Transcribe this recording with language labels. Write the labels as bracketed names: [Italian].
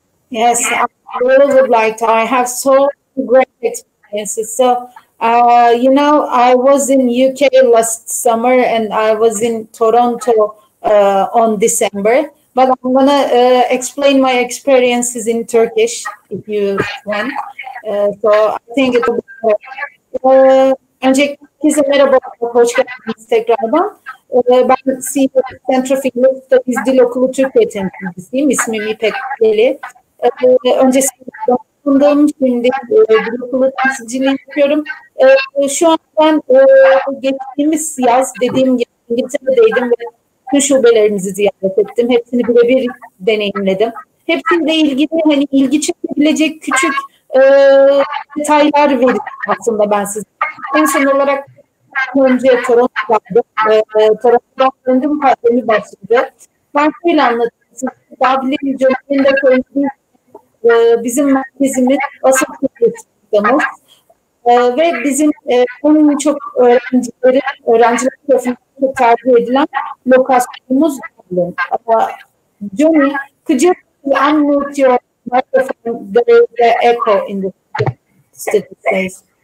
[English] Yes, I really would like to. I have so great experiences. So I was in UK last summer and I was in Toronto on December. But I'm gonna explain my experiences in Turkish if you want. So I think it will be [Turkish] öncelikle herkese merhaba, hoş geldiniz tekrardan. Ben CES Center for English Studies Dil Okulu Türkiye temsilcisiyim. İsmim İpek Köklü. Öncesinde bulundum, şimdi Dil Okulu temsilciliği yapıyorum. Şu an ben geçtiğimiz yaz dediğim gibi İngiltere'deydim ve bütün şubelerimizi ziyaret ettim. Hepsini birebir deneyimledim. Hepsiyle ilgili hani ilgi çekebilecek küçük detaylar verdim aslında ben size. En son olarak önce Toronto'daydım. Toronto'dan döndüm, pandemi başladı. Ben şöyle anlatayım. Dublin Ireland'da bizim merkezimiz asıl sistemimiz. Ve bizim en çok öğrenciler tarafından çok tercih edilen lokasyonumuz Dublin. [English] Johnny, could you unmute your microphone? There is the echo in the study space.